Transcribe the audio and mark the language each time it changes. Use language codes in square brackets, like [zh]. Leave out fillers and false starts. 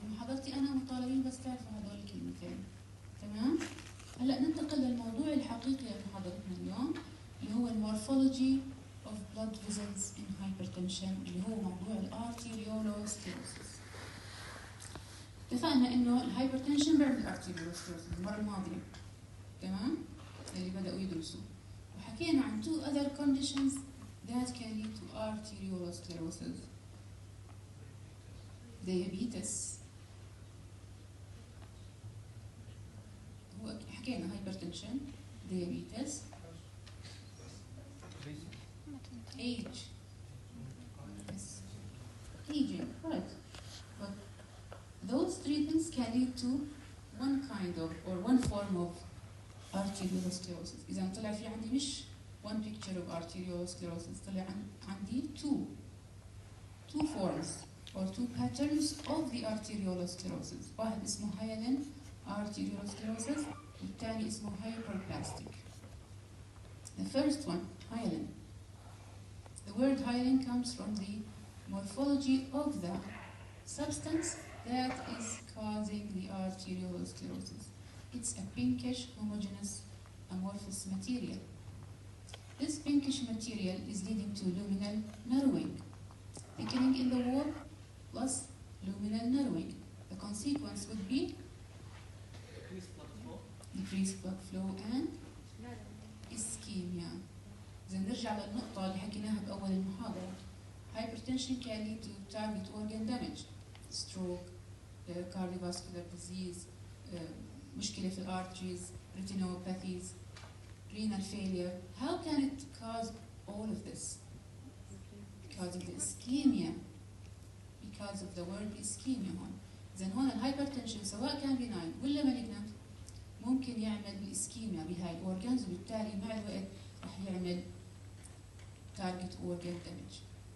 [ar] بمحاضرتي انا مطالبين بس تعرفوا هدول الكلمتين. تمام؟ هلا ننتقل للموضوع الحقيقي لمحاضرتنا اليوم اللي هو المورفولوجي [en] of blood vessels in hypertension [ar] اللي هو موضوع الارتيريولوسكليروسيس. اتفقنا انه الهايبرتنشن بيعمل ارتيريولوسكليروسيس المره الماضيه. تمام؟ اللي بداوا يدرسوا وحكينا عن [en] two other conditions that can lead to arteriolosclerosis. diabetes [ar] هو حكينا [en] hypertension diabetes age yes. aging right but those three things can lead to one kind of or one form of arteriolosclerosis. [ar] إذا طلع في عندي مش [en] one picture of arteriolosclerosis [ar] طلع عندي [en] two forms or two patterns of the arteriolosclerosis. [ar] واحد اسمه hyaline arteriolosclerosis والثاني اسمه hyperplastic. [en] The first one hyaline. The word hyaline comes from the morphology of the substance that is causing the arteriolosclerosis. It's a pinkish homogeneous amorphous material. This pinkish material is leading to luminal narrowing, thickening in the wall plus luminal narrowing. The consequence would be decreased blood flow and ischemia. [ar] نرجع للنقطة اللي حكيناها بأول المحاضرة. [en] Hypertension can lead to target organ damage, stroke, cardiovascular disease, [ar] مشكلة في الارteries, [en] retinopathies, renal failure. How can it cause all of this? Because of the ischemia. Because of the word ischemia هون. [ar] إذن هون الهايبرتنشن سواء كان benign ولا malignant ممكن يعمل الإسكيميا بهاي الأورجانز، وبالتالي مع الوقت رح يعمل [en] target organ damage.